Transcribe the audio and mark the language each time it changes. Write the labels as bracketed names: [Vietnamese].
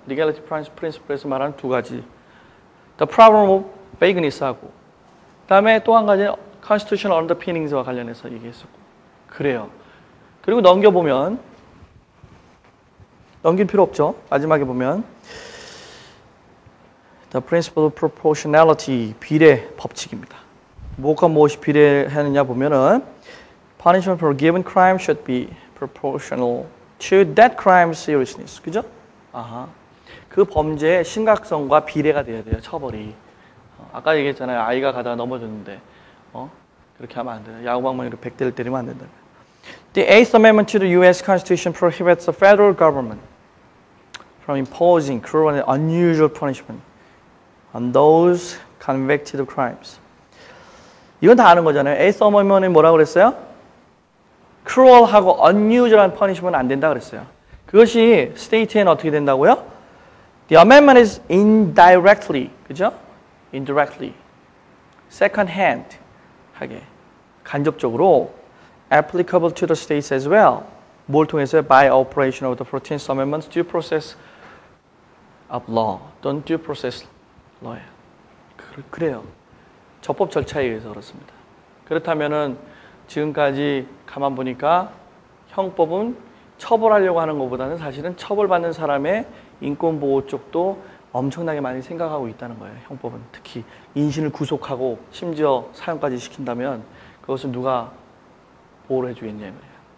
[Korean] legality principle에서 말하는 두 가지. [English] The problem of vagueness [Korean] 하고 그다음에 또 한 가지는 [English] constitutional underpinnings [Korean] 와 관련해서 얘기했었고 그래요. 그리고 넘긴 필요 없죠. 마지막에 보면 [English] The principle of proportionality [Korean] 비례 법칙입니다. 뭐가 무엇이 비례하느냐 보면은 [English] punishment for a given crime should be proportional to that crime's seriousness. [Korean] 그죠? 그 범죄의 심각성과 비례가 돼야 돼요. 처벌이. 아까 얘기했잖아요. 아이가 가다가 넘어졌는데 그렇게 하면 안 돼요. 야구방망이로 100대를 때리면 안 된다. [English] The Eighth Amendment to the U.S. Constitution prohibits the federal government from imposing cruel and unusual punishment on those convicted of crimes. [Korean] 이건 다 아는 거잖아요. Eighth Amendment이 뭐라고 그랬어요? [English] cruel하고 unusual한 punishment [Korean] 은 안 된다 그랬어요. 그것이 state에는 어떻게 된다고요? [English] The amendment is indirectly, [Korean] 그죠? [English] indirectly, second hand [Korean] 하게 간접적으로 [English] applicable to the states as well. [Korean] 뭘 통해서요? [English] By operation of the 14th Amendment's due process of law. 또는 due process law예요. [Korean] 그래요. 적법 절차에 의해서 그렇습니다. 그렇다면은 지금까지 가만 보니까 형법은 처벌하려고 하는 것보다는 사실은 처벌받는 사람의 인권보호 쪽도 엄청나게 많이 생각하고 있다는 거예요. 형법은. 특히 인신을 구속하고 심지어 사형까지 시킨다면 그것을 누가 보호를 해주겠냐 이 말이에요.